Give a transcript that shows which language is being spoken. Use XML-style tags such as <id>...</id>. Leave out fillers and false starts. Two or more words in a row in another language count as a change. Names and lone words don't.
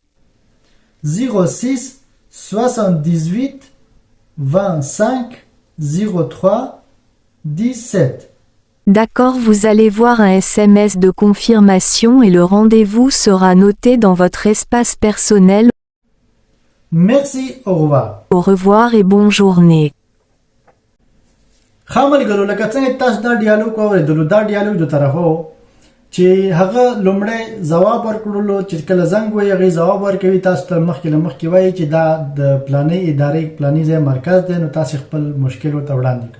<fr>06 78 25 03 17. D'accord, vous allez voir un SMS de confirmation et le rendez-vous sera noté dans votre espace personnel. Merci, au revoir. Au revoir et bonne journée.</fr> <ps>خاملګرو لکه څنګه تاسو دا ډیالوګ واورېدلو، دا ډیالوګ د طرفه و چې هغه لومړی ځواب ورکړلو چې کله زنګ وایي هغې ځواب ورکوي، تاسو ته مخکې له مخکې وایي چې دا د پلانې ادارې پلاني ځای مرکز دی، نو تاسې خپل مشکل ورته وړاندې کړئ.</ps>